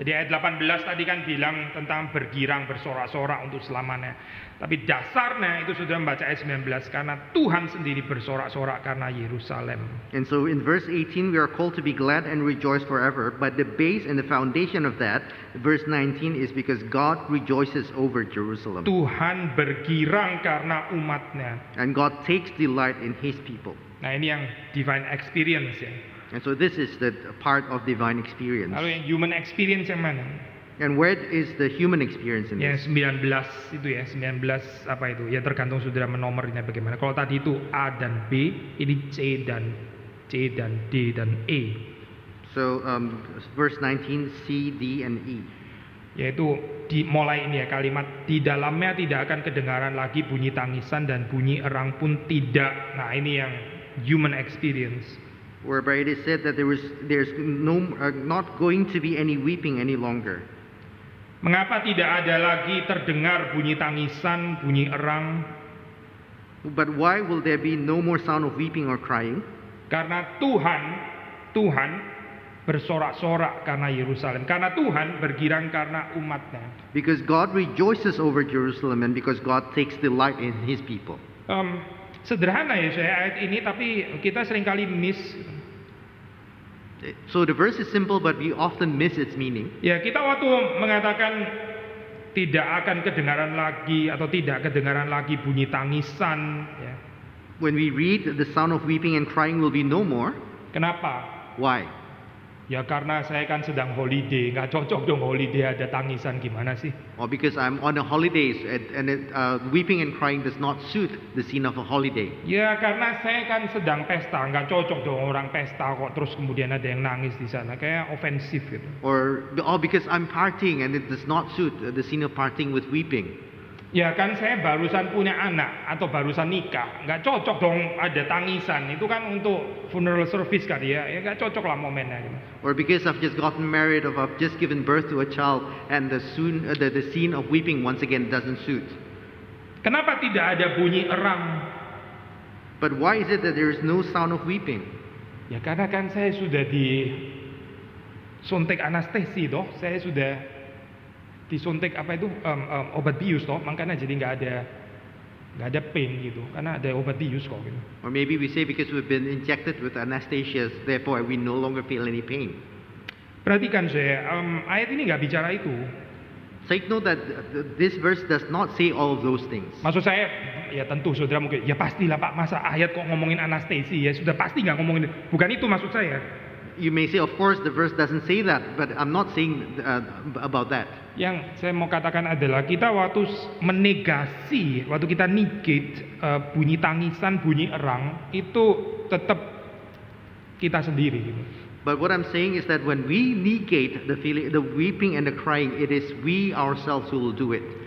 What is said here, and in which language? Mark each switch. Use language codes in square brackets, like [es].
[id] Jadi ayat 18 tadi kan bilang tentang bergirang, bersorak-sorak untuk selamanya. Tapi dasarnya itu sudah membaca ayat 19 karena Tuhan sendiri bersorak-sorak karena Yerusalem. [en] And so in verse 18 we are called to be glad and rejoice forever, but the base and the foundation of that, verse 19, is because God rejoices over Jerusalem. [id] Tuhan bergirang karena umatnya. [en] And God takes delight in His people. [id] Nah ini yang [en] divine experience [id] ya. [en] And so this is the part of divine experience. [id] Lalu yang [en] human experience [id] yang mana? [en] And where is the human experience in Ya this? [id] 19 itu ya, 19 apa itu? Ya tergantung saudara menomornya bagaimana. Kalau tadi itu A dan B, ini C dan D dan E. [en] So verse 19, C, D, and E. [id] Yaitu mulai ini ya kalimat, di dalamnya tidak akan kedengaran lagi bunyi tangisan dan bunyi erang pun tidak. Nah ini yang [en] human experience. Whereby it is said that there's not going to be any weeping any longer. [id] Mengapa tidak ada lagi terdengar bunyi tangisan, bunyi erang? [en] But why will there be no more sound of weeping or crying? [id] Karena Tuhan bersorak-sorak karena Yerusalem. Karena Tuhan bergirang karena umatnya. [en] Because God rejoices over Jerusalem and because God takes delight in His people. [id] Sederhana ya saya ayat ini, tapi kita seringkali miss. [en] So the verse is simple, but we often miss its meaning. [id] Ya kita waktu mengatakan tidak akan kedengaran lagi atau tidak kedengaran lagi bunyi tangisan. Ya. [en] When we read the sound of weeping and crying will be no more. [id] Kenapa? [en] Why? [id] Ya karena saya kan sedang holiday, nggak cocok dong holiday ada tangisan, gimana sih? [en] Or because I'm on a holidays and weeping and crying does not suit the scene of a holiday. [id] Ya karena saya kan sedang pesta, nggak cocok dong orang pesta kok terus kemudian ada yang nangis di sana, kayak ofensif gitu. [en] Or because I'm partying and it does not suit the scene of partying with weeping. [id] Ya kan saya barusan punya anak atau barusan nikah, nggak cocok dong ada tangisan, itu kan untuk [en] funeral service [id] kan ya nggak cocok lah momennya gitu. [en] Or because I've just gotten married or I've just given birth to a child and the scene of weeping once again doesn't suit. [id] Kenapa tidak ada bunyi erang? [en] But why is it that there is no sound of weeping? [id] Ya karena kan saya sudah disuntik anestesi toh, saya sudah disuntik apa itu obat bius toh, makanya jadi nggak ada pain gitu, karena ada obat bius kok gitu. [en] Or maybe we say because we've been injected with anesthesia, therefore we no longer feel any pain. [id] Perhatikan saya, ayat ini nggak bicara itu. [en] Take note that this verse does not say all of those things. [id] Maksud saya, ya tentu saudara mungkin, ya pastilah Pak, masa ayat kok ngomongin anestesi, ya sudah pasti nggak ngomongin, bukan itu maksud saya. [en] You may say, of course, the verse doesn't say that, but I'm not saying about that. [id] Yang saya mau katakan adalah kita waktu menegasi, waktu kita negate bunyi tangisan, bunyi erang, itu tetap kita sendiri gitu. [en] But what I'm saying is that when we negate the feeling, the weeping and the crying, it is we ourselves who will do it.